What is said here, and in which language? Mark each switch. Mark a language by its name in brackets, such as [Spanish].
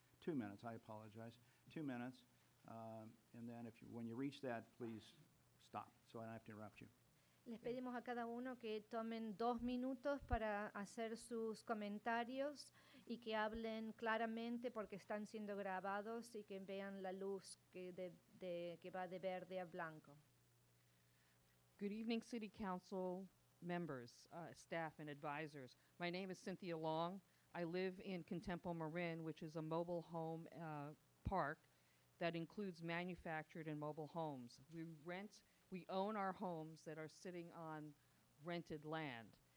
[English] 2 minutes, I apologize. 2 minutes. And then when you reach that, please stop, so I don't have to interrupt you. [Spanish] Les pedimos a cada uno que tomen 2 minutos para hacer sus comentarios y que hablen claramente porque están siendo grabados y que vean la luz que va de verde a blanco. [English] Good evening, City Council members, staff, and advisors. My name is Cynthia Long. I live in Contempo, Marin, which is a mobile home park that includes manufactured and mobile homes. We own our homes that are sitting on rented land.